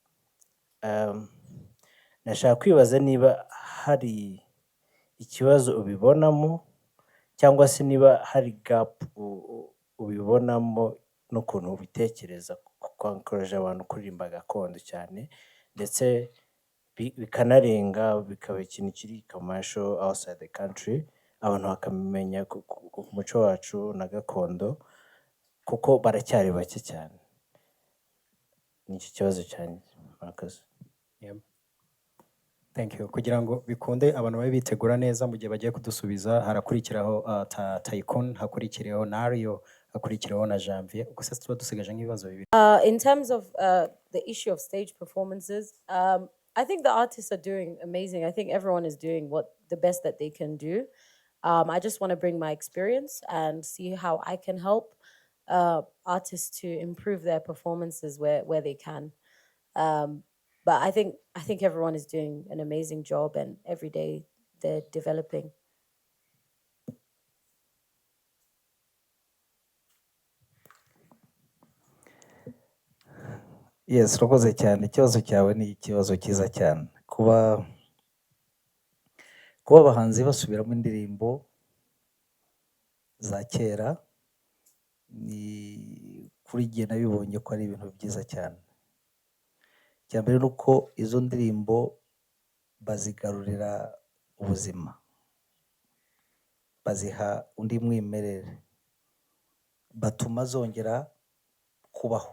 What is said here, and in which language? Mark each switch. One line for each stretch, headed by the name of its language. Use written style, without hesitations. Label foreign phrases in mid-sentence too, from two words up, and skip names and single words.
Kinyarwanda: Nashaka kwibaza niba hari ikibazo ubibonamo cyangwa se niba hari gap ubibonamo n'ukuntu ubitekereza kwankoraje abantu kuririmba gakondo cyane, ndetse bikanarenga bikaba ikintu kiri
English: commercial outside the country,
Kinyarwanda: abantu bakamenya ku muco wacu na gakondo kuko baracyari bake cyane. Ni iki kibazo cyane. Murakoze.
English: Yeah. Thank you.
Kinyarwanda: Kugira ngo bikunde abantu babe bitegura neza mu gihe bagiye kudusubiza, harakurikiraho Tycoon, hakurikireho Nario, hakurikiraho na Janvier ubwo se tuba dusigaje nk'ibibazo bibiri.
English: In terms of the issue of stage performances, I think the artists are doing amazing. I think everyone is doing the best that they can do. I just want to bring my experience and see how I can help artists to improve their performances where they can. But I think everyone is doing an amazing job, and every day they're developing. Yes,
Kinyarwanda: urakoze cyane. Ikibazo cyawe ni ikibazo cyiza cyane. Kuba abahanzi basubiramo indirimbo za kera ni kuri jye nabibonye ko ari ibintu byiza cyane. Icya mbere ni uko izo ndirimbo bazigarurira ubuzima, baziha undi mwimerere, batuma zongera kubaho.